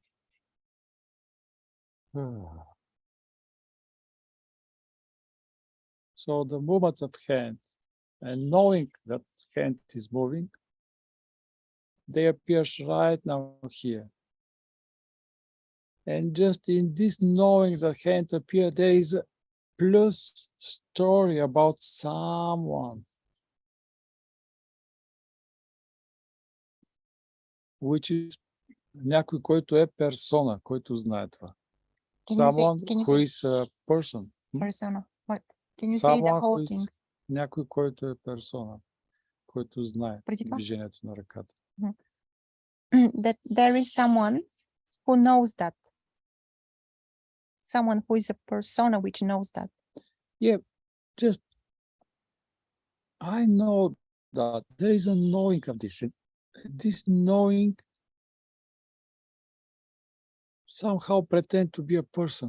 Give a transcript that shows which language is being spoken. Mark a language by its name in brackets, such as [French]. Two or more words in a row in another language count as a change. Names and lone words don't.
[English] So the movement of hand and knowing that hand is moving, they appear right now here. And just in this knowing that hand appear, there is a plus story about someone, which is [Bulgarian] някой, който е персона, който знае това. [English] Someone who is a person. Persona. What? Can you say the whole thing? [Bulgarian] Някой, който е персона, който знае движението на ръката. [English] That there is someone who knows that. Someone who is a persona which knows that. Yeah, just I know that there is a knowing of this. This knowing somehow pretend to be a person.